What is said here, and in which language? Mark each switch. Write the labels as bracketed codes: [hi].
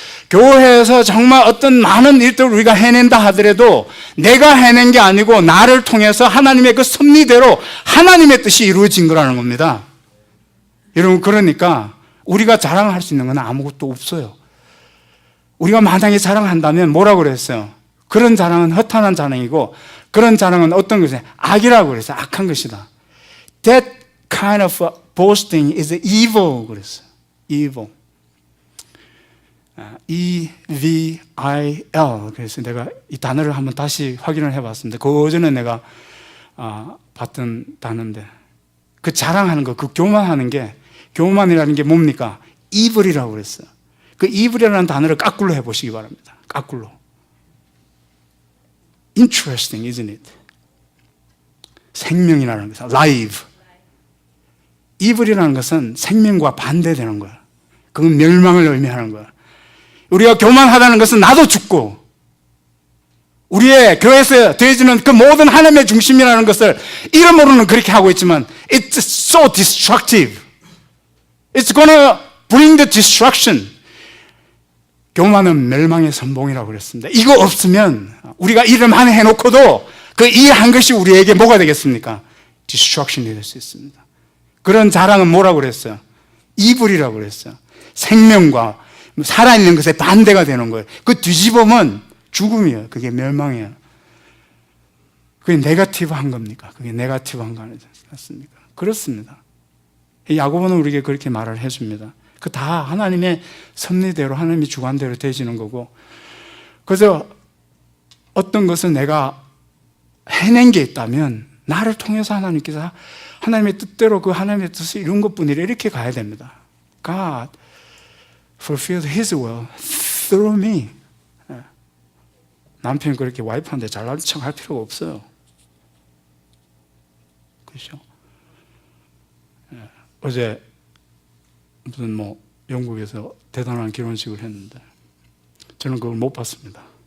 [ko] 교회에서 정말 어떤 많은 일들을 우리가 해낸다 하더라도 내가 해낸 게 아니고 나를 통해서 하나님의 그 섭리대로 하나님의 뜻이 이루어진 거라는 겁니다. 여러분, 그러니까 우리가 자랑할 수 있는 건 아무것도 없어요. 우리가 만약에 자랑한다면 뭐라고 그랬어요? 그런 자랑은 허탄한 자랑이고 그런 자랑은 어떤 것이냐? 악이라고 그랬어요. 악한 것이다. [en] That kind of boasting is evil [ko] 그랬어요. [en] evil. E-V-I-L. [ko] 그래서 내가 이 단어를 한번 다시 확인을 해봤습니다. 그 전에 내가 봤던 단어인데, 그 자랑하는 거, 그 교만하는 게, 교만이라는 게 뭡니까? evil이라고 그랬어요. 그 evil이라는 단어를 까꿀로 해보시기 바랍니다. 까꿀로. [en] Interesting, isn't it? [ko] 생명이라는 것은 life. evil이라는 것은 생명과 반대되는 거야. 그건 멸망을 의미하는 거야. 우리가 교만하다는 것은 나도 죽고 우리의 교회에서 되어지는 그 모든 하나님의 중심이라는 것을 이름으로는 그렇게 하고 있지만 [en] it's so destructive. It's gonna bring the destruction. [ko] 교만은 멸망의 선봉이라고 그랬습니다. 이거 없으면 우리가 일을 많이 해놓고도 그 일한 것이 우리에게 뭐가 되겠습니까? destruction이 될 수 있습니다. 그런 자랑은 뭐라고 그랬어요? 이불이라고 그랬어요. 생명과 살아있는 것에 반대가 되는 거예요. 그 뒤집으면 죽음이에요. 그게 멸망이에요. 그게 네거티브한 겁니까? 그게 네거티브한 거 아니지 않습니까? 그렇습니다. 야고보는 우리에게 그렇게 말을 해줍니다. 그 다 하나님의 섭리대로 하나님의 주관대로 되어지는 거고, 그래서 어떤 것을 내가 해낸 게 있다면 나를 통해서 하나님께서 하나님의 뜻대로 그 하나님의 뜻을 이룬 것뿐이라 이렇게 가야 됩니다. [en] God fulfilled His will through me. [ko] 남편이 그렇게 와이프한테 잘난 척 할 필요가 없어요. 그렇죠? 어제 무슨 영국에서 대단한 결혼식을 했는데 저는 그걸 못 봤습니다.